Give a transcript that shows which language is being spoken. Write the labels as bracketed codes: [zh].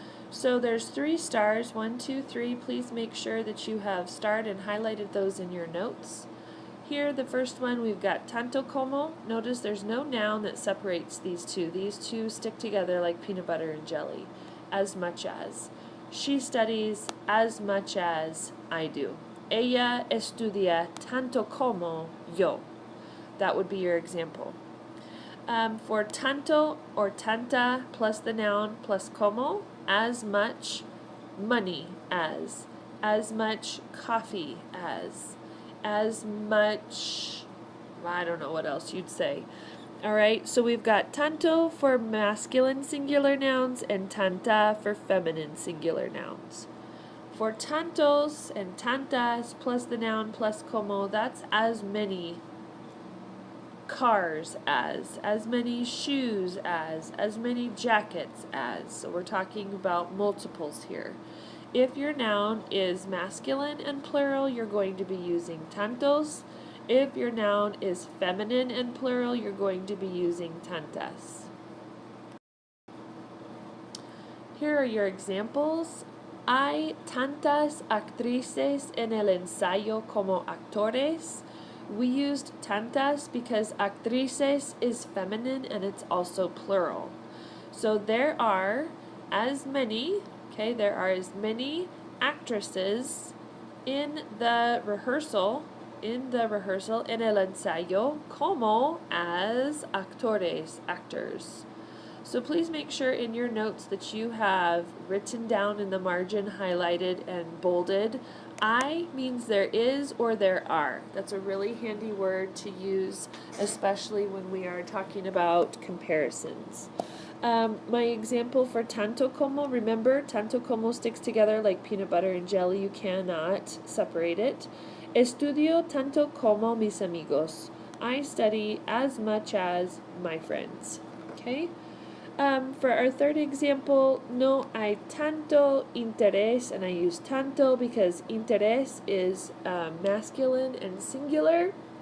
[en] So there's 3 stars, 1, 2, 3. Please make sure that you have starred and highlighted those in your notes. Here, the first one, we've got tanto como. Notice there's no noun that separates these two. These two stick together like peanut butter and jelly. As much as. She studies as much as I do. [es] Ella estudia tanto como yo. [en] That would be your example. For tanto or tanta plus the noun plus como, as much money as much coffee as much, I don't know what else you'd say. All right, so we've got tanto for masculine singular nouns and tanta for feminine singular nouns. For tantos and tantas plus the noun plus como, that's as many cars as many shoes as many jackets as. So we're talking about multiples here. If your noun is masculine and plural, you're going to be using tantos. If your noun is feminine and plural, you're going to be using tantas. Here are your examples. [es] Hay tantas actrices en el ensayo como actores. [en] We used tantas because actrices is feminine and it's also plural. So there are as many, there are as many actresses in the rehearsal, [es] en el ensayo, [en] como as actores, actors. So please make sure in your notes that you have written down in the margin, highlighted and bolded. I means there is or there are. That's a really handy word to use, especially when we are talking about comparisons. My example for tanto como, remember, tanto como sticks together like peanut butter and jelly. You cannot separate it. [es] Estudio tanto como mis amigos. [en] I study as much as my friends. Okay? For our third example, [es] no hay tanto interés, [en] and I use tanto because interés is masculine and singular.